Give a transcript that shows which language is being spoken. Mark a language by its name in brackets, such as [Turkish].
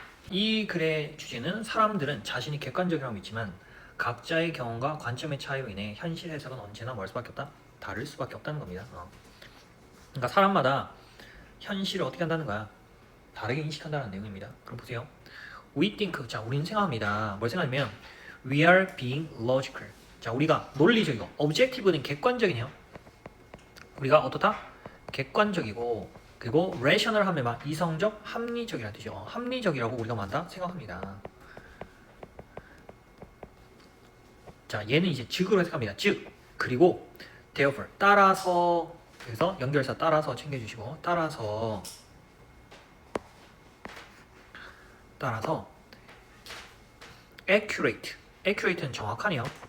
[Korean] 이 글의 주제는 사람들은 자신이 객관적이라고 믿지만 각자의 경험과 관점의 차이로 인해 현실 해석은 언제나 뭘 수밖에 없다? 다를 수밖에 없다는 겁니다. 그러니까 사람마다 현실을 어떻게 한다는 거야? 다르게 인식한다는 내용입니다. 그럼 보세요. [English] We think. [Korean] 자, 우리는 생각합니다. 뭘 생각하냐면 [English] we are being logical. [Korean] 자, 우리가 논리적이고 objective는 객관적이네요. 우리가 어떻다? 객관적이고, 그리고 rational 하면 막 이성적, 합리적이라는 뜻이죠. 합리적이라고 우리가 만다 생각합니다. 자, 얘는 이제 즉으로 해석합니다. 즉, 그리고 therefore, 따라서, 그래서 연결사 따라서 챙겨주시고, 따라서 accurate는 정확하네요.